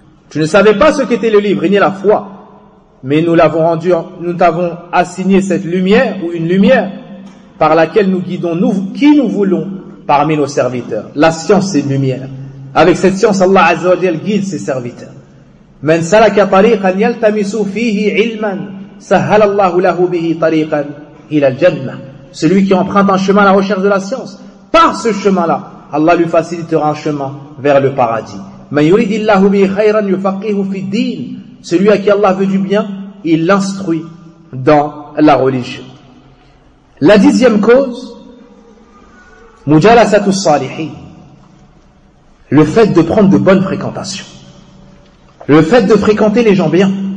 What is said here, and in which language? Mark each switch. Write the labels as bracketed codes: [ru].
[fr] Tu ne savais pas ce qu'était le livre, ni la foi, mais nous t'avons assigné cette lumière ou une lumière par laquelle nous guidons nous, qui nous voulons parmi nos serviteurs. La science est lumière. Avec cette science, Allah Azza wa Jal guide ses serviteurs. [ar] من سلك طريقا يلتمس فيه علما سهل الله له به طريقا الى الجنه. [fr] Celui qui emprunte un chemin à la recherche de la science, par ce chemin-là, Allah lui facilitera un chemin vers le paradis. [ar] من يريد الله به خيرا يفقهه في الدين. [fr] Celui à qui Allah veut du bien, il l'instruit dans la religion. La dixième cause, [ar] مجالسة الصالحين. [fr] Le fait de prendre de bonnes fréquentations. Le fait de fréquenter les gens bien.